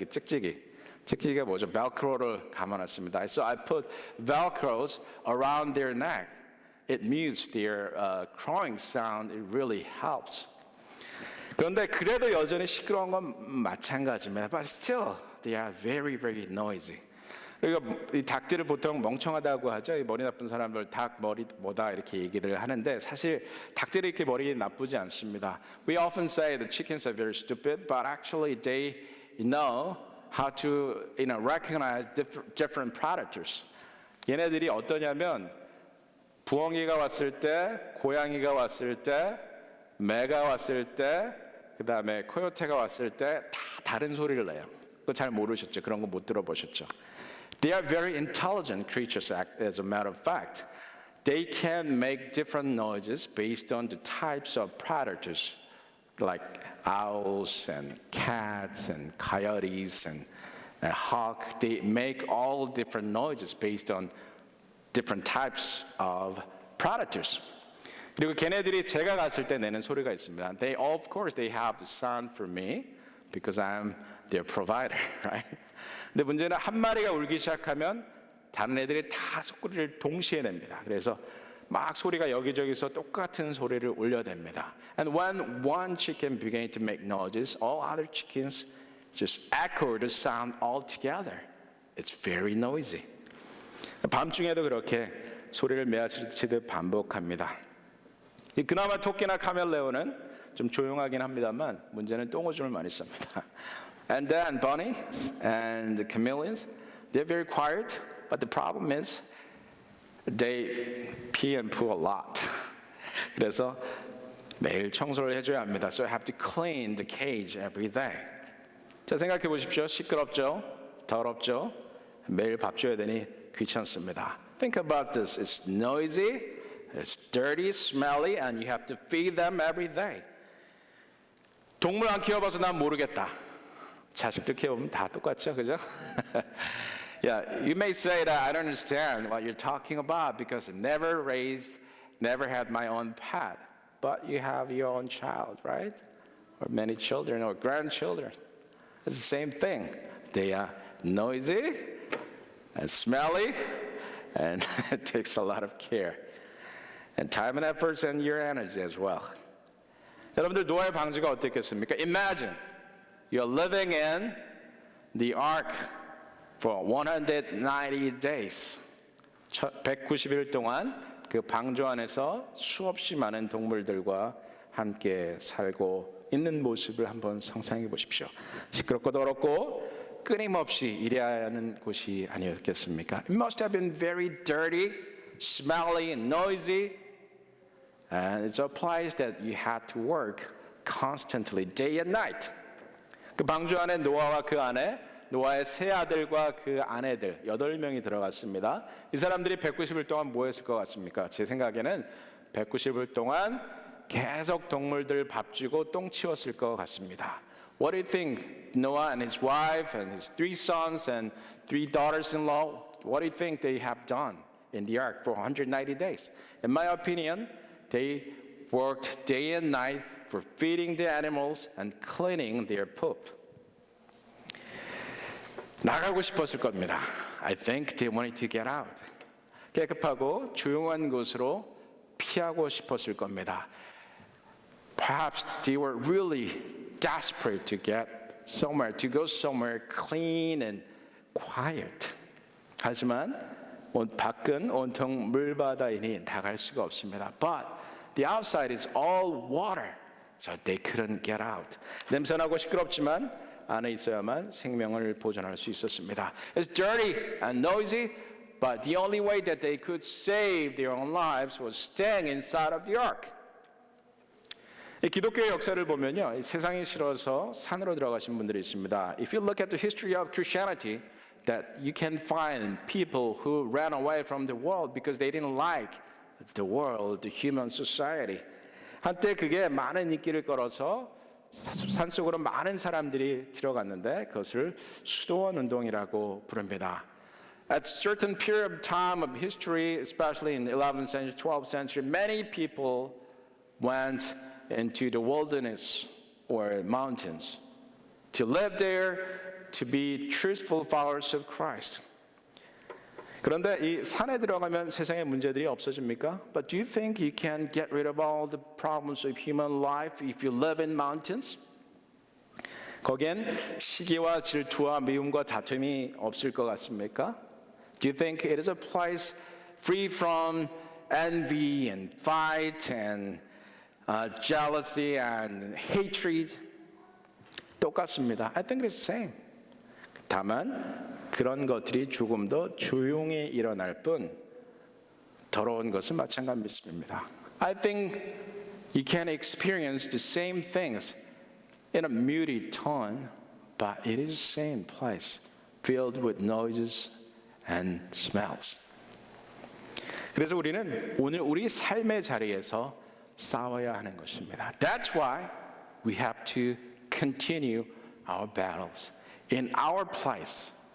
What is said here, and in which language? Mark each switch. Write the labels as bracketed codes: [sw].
[ko] 이게 찍찍이가 뭐죠? 벨크로를 감아놨습니다. [en] So I put velcros around their neck. It mutes their crowing sound. It really helps. [ko] 그런데 그래도 여전히 시끄러운 건 마찬가지입니다. [en] But still, they are very, very noisy. [ko] 그러니까 이 닭들을 보통 멍청하다고 하죠. 이 머리 나쁜 사람들 닭 머리 뭐다 이렇게 얘기를 하는데 사실 닭들이 이렇게 머리 나쁘지 않습니다. [en] We often say the chickens are very stupid, but actually they know how to recognize different predators. [ko] 얘네들이 어떠냐면 부엉이가 왔을 때, 고양이가 왔을 때, 매가 왔을 때, 그 다음에 코요테가 왔을 때 다 다른 소리를 내요. 그거 잘 모르셨죠? 그런 거 못 들어보셨죠? [en] They are very intelligent creatures, as a matter of fact. They can make different noises based on the types of predators, like owls and cats and coyotes and hawk. They make all different noises based on different types of predators. [ko] 그리고 걔네들이 제가 갔을 때 내는 소리가 있습니다. [en] Of course, they have to sound for me because I'm their provider, right? [ko] 근데 문제는 한 마리가 울기 시작하면 다른 애들이 다 소리를 동시에 냅니다. 그래서 막 소리가 여기저기서 똑같은 소리를 울려댑니다. [en] And when one chicken began to make noises, all other chickens just echo the sound all together. It's very noisy. [ko] 밤중에도 그렇게 소리를 메아치듯 반복합니다. 그나마 토끼나 카멜레온은 좀 조용하긴 합니다만 문제는 똥오줌을 많이 쌉니다. [en] And then bunnies and the chameleons, they're very quiet, but the problem is they pee and poo a lot. [ko] 그래서 매일 청소를 해줘야 합니다. [en] So I have to clean the cage every day. [ko] 자, 생각해 보십시오. 시끄럽죠? 더럽죠? 매일 밥 줘야 되니 귀찮습니다. [en] Think about this. It's noisy, it's dirty, smelly, and you have to feed them every day. [ko] 동물 안 키워봐서 난 모르겠다. 자식들 키워보면 다 똑같죠, 그죠? [en] Yeah, you may say that I don't understand what you're talking about because I've never had my own pet. But you have your own child, right? Or many children or grandchildren. It's the same thing. They are noisy and smelly, and it takes a lot of care. And time and efforts and your energy as well. [ko] 여러분들 노아의 방주가 어떻겠습니까? [en] Imagine you're living in the ark for 190 days. [ko] 190일 동안 그 방주 안에서 수없이 많은 동물들과 함께 살고 있는 모습을 한번 상상해 보십시오. 시끄럽고 더럽고 끊임없이 일해야 하는 곳이 아니었겠습니까? [en] It must have been very dirty, smelly, and noisy. And it's a place that you had to work constantly, day and night. [ko] 그 방주 안에 노아와 그 아내, 노아의 세 아들과 그 아내들 8명이 들어갔습니다. 이 사람들이 190일 동안 뭐 했을 것 같습니까? 제 생각에는 190일 동안 계속 동물들 밥 주고 똥 치웠을 것 같습니다. [en] What do you think? Noah and his wife and his 3 sons and 3 daughters-in-law, what do you think they have done in the ark for 190 days? In my opinion, they worked day and night for feeding the animals and cleaning their poop. [ko] 나가고 싶었을 겁니다. [en] I think they wanted to get out. [ko] 깨끗하고 조용한 곳으로 피하고 싶었을 겁니다. [en] Perhaps they were really desperate to get somewhere, to go somewhere clean and quiet. [ko] 하지만 밖은 온통 물바다이니 나갈 수가 없습니다. [en] But the outside is all water, so they couldn't get out. [ko] 냄새나고 시끄럽지만 안에 있어야만 생명을 보존할 수 있었습니다. [en] It's dirty and noisy, but the only way that they could save their own lives was staying inside of the ark. [ko] 이 기독교의 역사를 보면요, 세상이 싫어서 산으로 들어가신 분들이 있습니다. [en] If you look at the history of Christianity, that you can find people who ran away from the world because they didn't like the world, the human society. [ko] 한때 그게 많은 인기를 끌어서 산속으로 많은 사람들이 들어갔는데 그것을 수도원 운동이라고 부릅니다. [en] At a certain period of time of history, especially in the 11th century, 12th century, many people went into the wilderness or mountains to live there, to be truthful followers of Christ. [ko] 그런데 이 산에 들어가면 세상의 문제들이 없어집니까? [en] But do you think you can get rid of all the problems of human life if you live in mountains? [ko] 거기엔 시기와 질투와 미움과 다툼이 없을 것 같습니까? [en] Do you think it is a place free from envy and fight and jealousy and hatred? [ko] 똑같습니다. [en] I think it's the same. [ko] 다만 그런 것들이 조금 더 조용히 일어날 뿐 더러운 것은 마찬가지입니다. [en] I think you can experience the same things in a muted tone, but it is the same place, filled with noises and smells. [ko] 그래서 우리는 오늘 우리 삶의 자리에서 싸워야 하는 것입니다. [en] That's why we have to continue our battles in our place.